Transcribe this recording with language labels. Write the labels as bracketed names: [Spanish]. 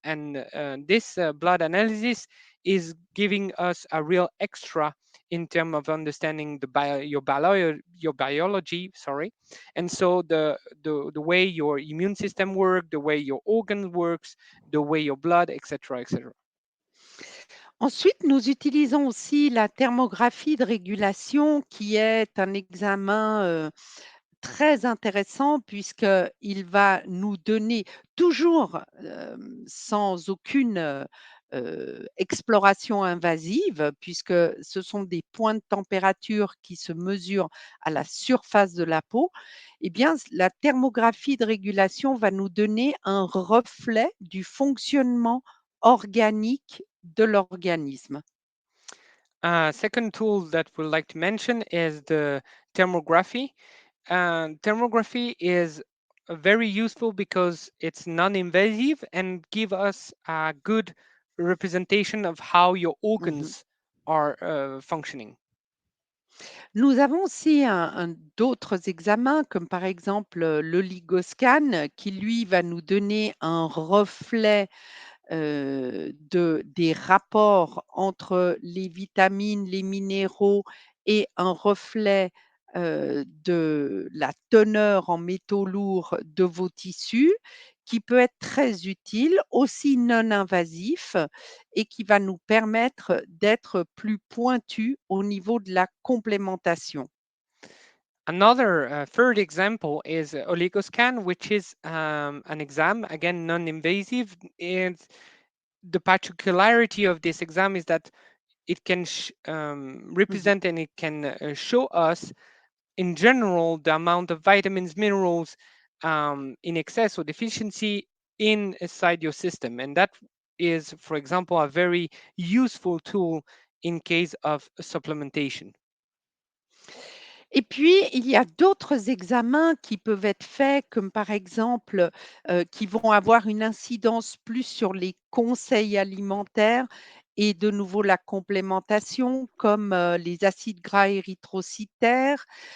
[English] And this blood analysis is giving us a real extra in terms of understanding your biology. Sorry, and so the way your immune system works, the way your organs works, the way your blood, etc., etc. [French] Ensuite, nous utilisons aussi la thermographie de régulation qui est un examen, très intéressant puisqu'il va nous donner toujours, sans aucune, exploration invasive, puisque ce sont des points de température qui se mesurent à la surface de la peau, eh bien, la thermographie de régulation va nous donner un reflet du fonctionnement organique de l'organisme. [English] Second tool that we'd like to mention is the thermography. Thermography is very useful because it's non-invasive and give us a good representation of how your Mmh. organs are functioning. [French] Nous avons aussi d'autres examens comme par exemple, l'oligoscan qui lui va nous donner un reflet des rapports entre les vitamines, les minéraux et un reflet, de la teneur en métaux lourds de vos tissus, qui peut être très utile, aussi non invasif et qui va nous permettre d'être plus pointus au niveau de la complémentation. [English] Another third example is oligoscan, which is an exam, again, non-invasive. And the particularity of this exam is that it can Mmh. represent and it can show us in general the amount of vitamins, minerals in excess or deficiency inside your system. And that is, for example, a very useful tool in case of supplementation. [French] Et puis, il y a d'autres examens qui peuvent être faits, comme par exemple, qui vont avoir une incidence plus sur les conseils alimentaires et de nouveau la complémentation, comme, les acides gras érythrocytaires,